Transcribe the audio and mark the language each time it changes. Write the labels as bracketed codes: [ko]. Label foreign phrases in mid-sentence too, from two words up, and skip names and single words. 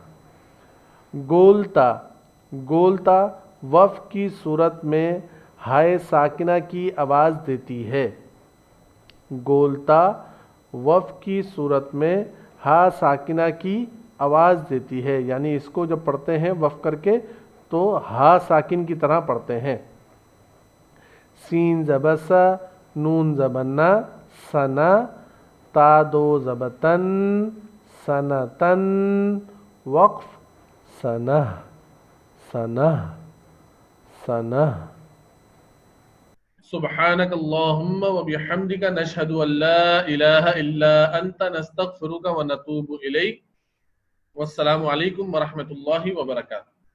[ur] گولتا گولتا وف کی صورت میں ہائے ساکنہ کی آواز دیتی ہے گولتا وف کی صورت میں ہا ساکنہ کی آواز دیتی ہے یعنی اس کو جب پڑھتے ہیں وف کر کے تو ہا ساکن کی طرح پڑھتے ہیں سین زبسا نون زبنا سنا تا دو زبتن سنتن وقف سنہ سنہ سنہ [ar] سبحانك اللهم وبحمدك نشهد أن لا إله إلا أنت نستغفرك ونتوب إليك والسلام عليكم ورحمة الله وبركاته